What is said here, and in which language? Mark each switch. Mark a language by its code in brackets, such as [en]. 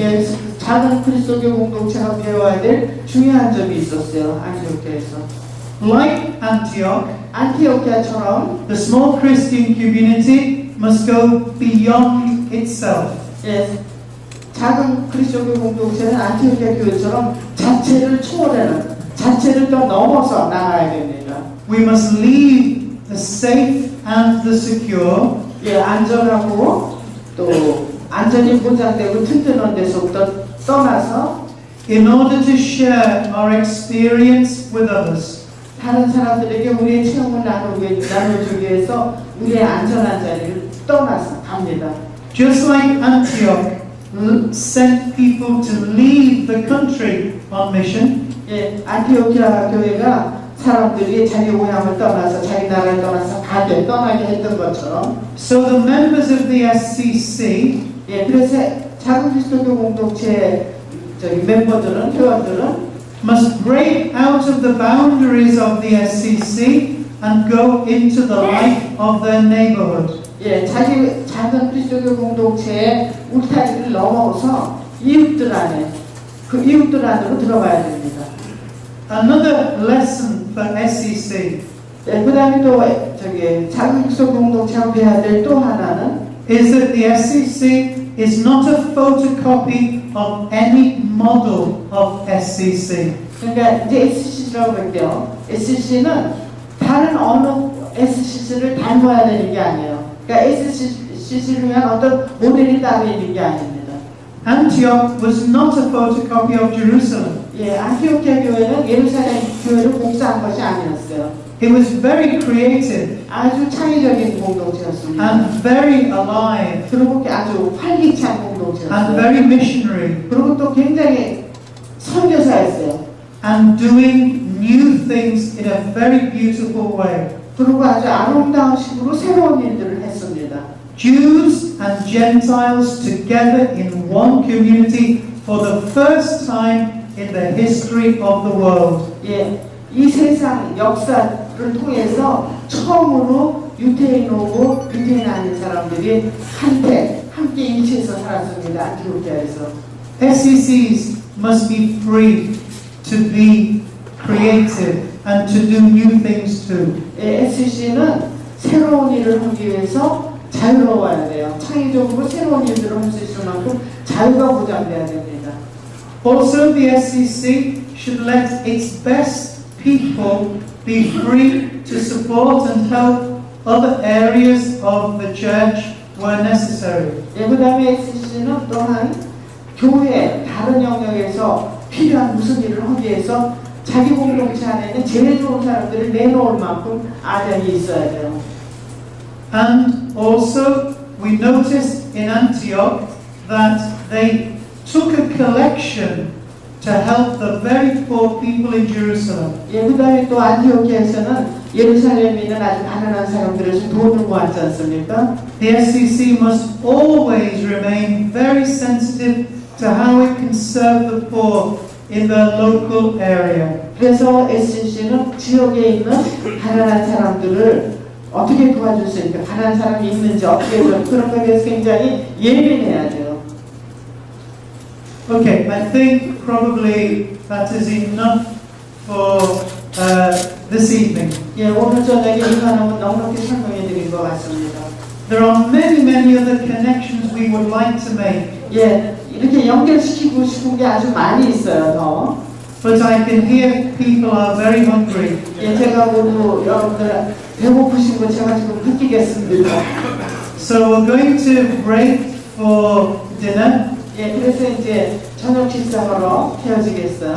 [ko] 예, 작은 그리스도교 공동체가 배워야 될 중요한 점이 있었어요. 안티오키아에서. [en] Like Antioch, [ko] 안티오키아처럼 [en] the small Christian community must go beyond itself. [ko] 예, 작은 그리스도교 공동체는 안티오키아 교회처럼 자체를 초월하는, 자체를 더 넘어서 나가야 됩니다. [en] We must leave the safe and the secure [ko] 예, 안전하고 또 안전이 보장되고 튼튼한 데서부터 떠나서 [en] in order to share our experience with others. [ko] 다른 사람들에게 우리의 체험을 나눠주기 위해서 우리의 안전한 자리를 떠나서 갑니다. [en] Just like Antioch sent people to leave the country on mission, [ko] 예, 안티오키아 교회가 사람들이 자기 고향을 떠나서 자기 나라를 떠나서 떠나게 했던 것처럼 [en] so the members of the SCC [ko] 예, 그래서 작은 그리스도교 공동체 멤버들은 회원들은 [en] must break out of the boundaries of the SCC and go into the life of their neighborhood. [ko] 예, 자기 작은 그리스도교 공동체의 울타리를 넘어서 이웃들 안에 그 이웃들 안으로 들어가야 됩니다. [en] Another lesson for SCC [ko] 예, 그다음에 또 작은 그리스도 공동체가 배워야 될 또 하나는 [en] is that the SCC is not a photocopy of any model of SCC. [ko] 그러니까 이제 SCC라고 할게요. SCC는 다른 어느 SCC를 닮아야 되는 게 아니에요. 그러니까 SCC를 위한 어떤 모델이 따로 있는 게 아닙니다. [en] Antioch was not a photocopy of Jerusalem. [ko] 예, 안티오키아 교회는 예루살렘 교회를 복사한 것이 아니었어요. [en] It was very creative [ko] 아주 창의적인 공동체였습니다. [en] and very alive [ko] 그리고 아주 활기찬 [en] and [ko] 공동체였어요. [en] very missionary [ko] 그리고 또 굉장히 선교사였어요. [en] and doing new things in a very beautiful way. [ko] 그리고 아주 아름다운 식으로 새로운 일들을 했습니다. [en] Jews and Gentiles together in one community for the first time in the history of the world. [ko] 예, 이 세상 역사를 통해서 처음으로 유태인 오고 유태인 아닌 사람들이 함께 일치해서 살았습니다. 안티오키아에서. [en] SCCs must be free to be creative and to do new things too. [ko] 예, SCC는 새로운 일을 하기 위해서 자유로워야 돼요. 창의적으로 새로운 일들을 할 수 있을 만큼 자유가 보장돼야 됩니다. [en] Also, the SCC should let its best people be free to support and help other areas of the church where necessary. [ko] 예, 그 다음에 SCC는 또한 교회 다른 영역에서 필요한 무슨 일을 하기 위해서 자기 공동체 안에는 제일 좋은 사람들을 내놓을 만큼 아량이 있어야 돼요. [en] And also, we noticed in Antioch that they took a collection to help the very poor people in Jerusalem. [ko] 예, 그 다음에 또 안티오키아에서는 예루살렘에 있는 아주 가난한 사람들에서 돈을 모았지 않습니까? [en] The SCC must always remain very sensitive to how it can serve the poor in the local area. [ko] 그래서 SCC는 지역에 있는 가난한 사람들을 어떻게 도와줄 수 있을까? 가난한 사람이 있는지 어떻게 그런 거에 대해서 굉장히 예민해야 돼요. [en] Okay, I think probably that is enough for this evening. [ko] 예, 오늘 저녁에 이만하면 넉넉히 설명해 드린 것 같습니다. [en] There are many other connections we would like to make, [ko] 예, 이렇게 연결시키고 싶은 게 아주 많이 있어요, 더. [en] but I can hear people are very hungry. [ko] 예, 제가 모두 여러분들 배고프신 거 제가 지금 느끼겠습니다. [en] So we're going to break for dinner, [ko] 예, 그래서 이제 저녁 식사하러 헤어지겠어요.